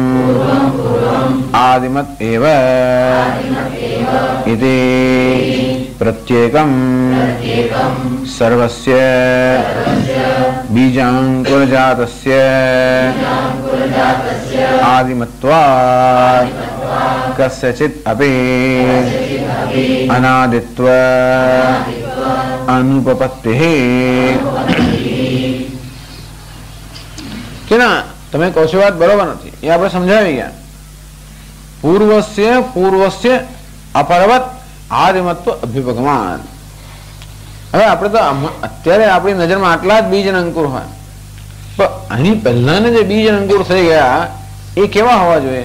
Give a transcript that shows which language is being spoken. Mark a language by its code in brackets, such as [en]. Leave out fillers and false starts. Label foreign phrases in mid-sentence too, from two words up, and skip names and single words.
[sa] आदिमत एव इति प्रत्येकं सर्वस्य बीजांकुरजातस्य आदिमत्वात् कस्यचित् अपि अनादित्व अनुपपत्तिः [gu] કે ના તમે કહો છો વાત બરોબર નથી, એ આપણે સમજાવી ગયા. [sa] पूर्वस्य अपरवत आदिमत्व अभ्युपगमान. [gu] હવે આપણે તો અત્યારે આપણી નજરમાં આટલા જ બીજ અને અંકુર હોય, પણ આની પહેલાના જે બીજ અને અંકુર થઈ ગયા એ કેવા હોવા જોઈએ?